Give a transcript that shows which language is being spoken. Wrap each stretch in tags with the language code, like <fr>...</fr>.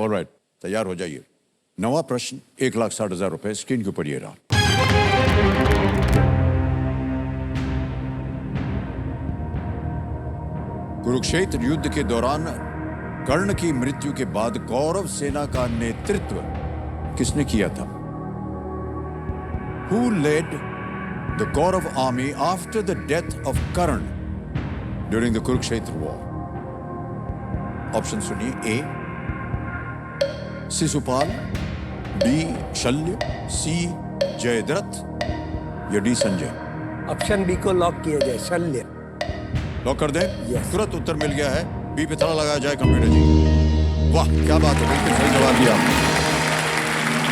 <hi>Alright, तैयार हो जाइए। नवा प्रश्न 1,60,000 रुपए स्क्रीन के ऊपर ये रहा। कुरुक्षेत्र युद्ध के दौरान कर्ण की मृत्यु के बाद कौरव सेना का नेतृत्व किसने किया था?</hi> <en>Who led the Kaurav army after the death of Karna during the Kurukshetra war?</en> <hi>Option सुनिए। ए शिशुपाल, बी शल्य, सी जयद्रथ या डी संजय। ऑप्शन बी को लॉक किया जाए, शल्य। लॉक कर दें?</hi> <en>Yes.</en> <hi>तुरंत उत्तर मिल गया है। बी पे ताला लगाया जाए कंप्यूटर जी। वाह, क्या बात है, बिल्कुल सही जवाब दिया आपने।</hi>